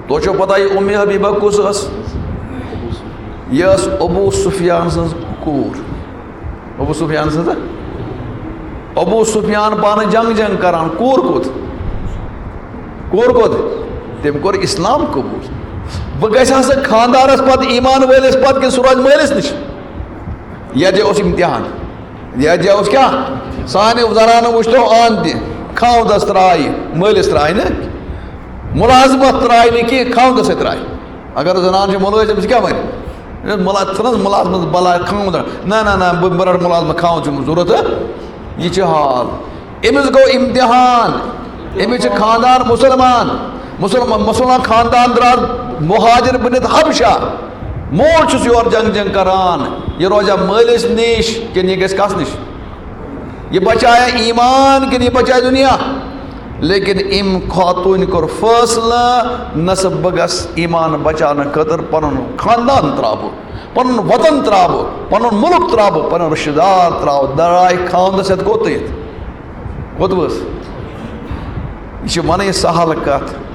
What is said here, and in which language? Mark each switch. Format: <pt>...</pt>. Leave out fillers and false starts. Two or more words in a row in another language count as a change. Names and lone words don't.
<ks>تو پتہ یہ ام حبیبہ کس اس یہ ابو سفیان سن کور ابو سفیان سن ابو سفیان پانہ جنگ کران کور کت تم کور اسلام قبول بہ گژھِ ہسا خاندارس پتہ ایمان وٲلِس پتہ کہ سہ روزِ مٲلِس نش یہ جائے اس امتحان یہ جائے اس کیا سانہِ زنانہٕ وٕچھتو آن تہِ خاوندس ترٛایہِ مٲلِس ترٛایہِ نہٕ مُلازمت ترٛایہِ نہٕ کینٛہہ خاوندس سۭتۍ ترٛایہِ اگر زنان چھِ مُلٲزم کیٛاہ وَنہِ چھُنہٕ حظ مُلازمت بلاے خاوند نہ بہٕ رٹہٕ مُلازمت خاوند چھُم ضروٗرت یہ چھُ حال أمِس گوٚو امتحان أمِس چھِ خاندان مسلمان خاندان درٛاو مہاجر بٔنِتھ حبشہ مول چھُس یور جنگ کران یہ روزا مٲلِس نِش کِنہٕ یہ گژھِ کس نش یہ بچایا ایمان کِنہٕ یہ بچایا دنیا لیکن ام خاتون کور فٲصلہٕ نسا بہٕ گژھٕ ایمان بچاونہٕ خٲطرٕ پنُن خاندان ترٛاوٕ پنُن وطن ترٛاوٕ پنُن مُلک ترٛاوٕ پنُن رشتہٕ دار ترٛاوٕ درٛاے خاوندس سۭتۍ کوٚت ؤژھ یہ چھِ ونٕنۍ سہل کتھ</ks>